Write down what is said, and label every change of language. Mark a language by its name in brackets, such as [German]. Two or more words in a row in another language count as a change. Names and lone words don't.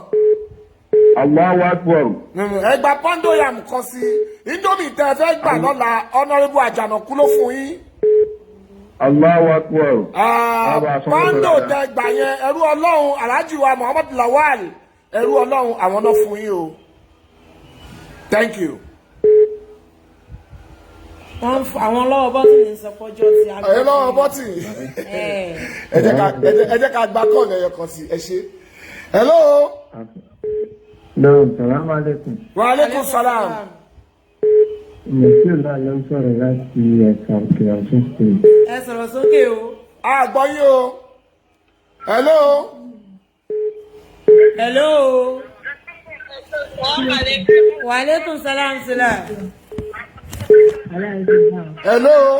[Arabic] الله أكبر. [Yoruba] Ẹ gba Pondo Yam kan sí. Indomie tẹ́ fẹ́ gbà lọ́la Honorable Àjànàkú ló fún yín. [Arabic] الله أكبر. [Yoruba] Pondo tẹ́ gbà yẹn ẹrú Ọlọ́run Alhaji wa Muhammad Lawal. Ẹrú Ọlọ́run àwọn náà fún yín o. [English] Thank you. [Yoruba] Wọ́n àwọn lọ́wọ́ bọ́tìnì sọpọ́jọ́ ti àgbẹ̀. Ẹ lọ́wọ́ bọ́tìnì. Ẹ jẹ́ ká gba kọ́ọ̀lù ẹyọ kan sí. Ẹ ṣé. Hello. [Arabic] سلام عليكم. وعليكم السلام. [Yoruba] Monsieur là ló ń sọ̀rọ̀ láti ẹ̀ka òkè ọ̀ṣun state. Ẹ sọ̀rọ̀ sókè o. A gbọ́ yín o. Hello. [Arabic] Hello. وعليكم السلام صلة. [English] Hello.